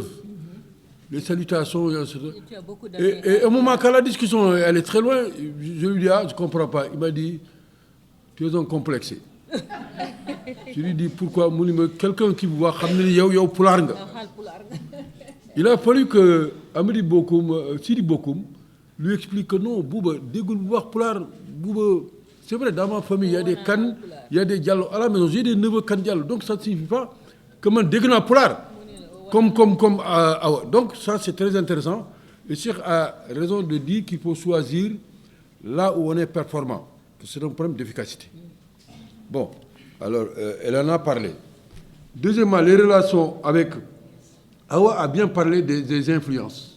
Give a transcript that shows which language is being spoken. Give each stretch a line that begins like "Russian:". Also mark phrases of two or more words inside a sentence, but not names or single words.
French: Les salutations, et au moment quand la discussion elle est très loin, je lui dis, je ne comprends pas. Il m'a dit, tu es un complexé. Je lui dis, pourquoi? Quelqu'un qui vous voit, il a fallu que Sidi Bokoum lui explique que non, Bouba,
Wolof: dégoul pulaar,
French: Bouba, c'est vrai, dans ma famille, il y a des Kan, il y a des Diallo. À la maison, j'ai des neveux Kan Diallo. Donc ça ne signifie pas que man
Wolof: dégoul pulaar.
French: Donc ça c'est très intéressant. Le Cheikh a raison de dire qu'il faut choisir là où on est performant, que c'est un problème d'efficacité. Bon, alors elle en a parlé. Deuxièmement, les relations avec Awa a bien parlé des influences.